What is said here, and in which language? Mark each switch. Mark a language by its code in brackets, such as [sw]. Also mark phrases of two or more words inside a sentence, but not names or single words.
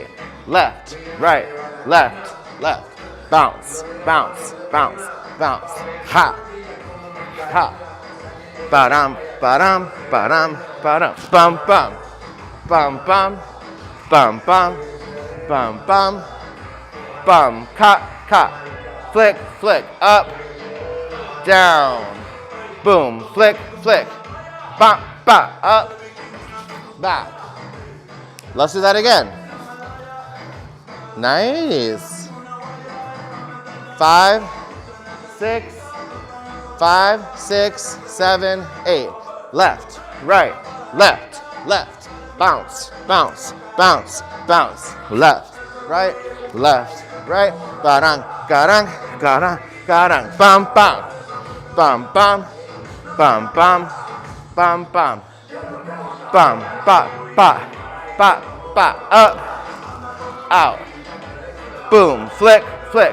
[en] Left, right, left, left. Bounce, bounce, bounce, bounce. Ha, ha. Ba-dum, ba-dum, ba-dum, ba-dum. Bum, bum, bum, bum, bum, bum, bum, bum, bum. Cut, cut. Flick, flick, up, down. Boom, flick, flick. Bop, bop, up, back. Let's do that again. Nice. 5, 6, 5, 6, 7, 8. Left, right, left, left. Bounce, bounce, bounce, bounce. Left, right, Barang, garang, garang, garang. Bum, bum, bum, bum, bum, bum, bum, bum. Bum, ba, ba, ba, ba. Up, out. Boom, flick, flick.